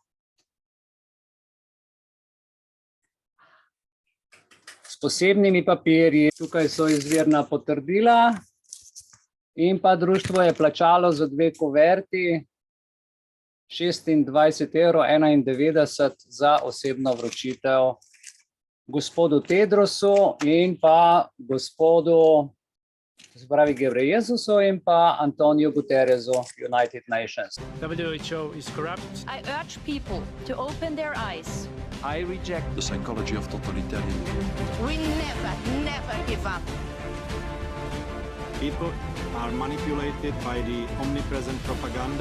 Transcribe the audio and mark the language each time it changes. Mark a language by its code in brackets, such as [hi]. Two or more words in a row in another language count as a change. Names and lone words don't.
[sl] S posebnimi papirji, tukaj so izvirna potrdila in pa društvo je plačalo za 2 kuverti 26,91 € za osebno vročitev gospodu Tedrosu in pa gospodu Gebrejezusu in pa Antoniju Guterresu, United Nations. [en] WHO is corrupt. I urge people to open their eyes. I reject the psychology of totalitarianism. We never give up. People are manipulated by the omnipresent propaganda.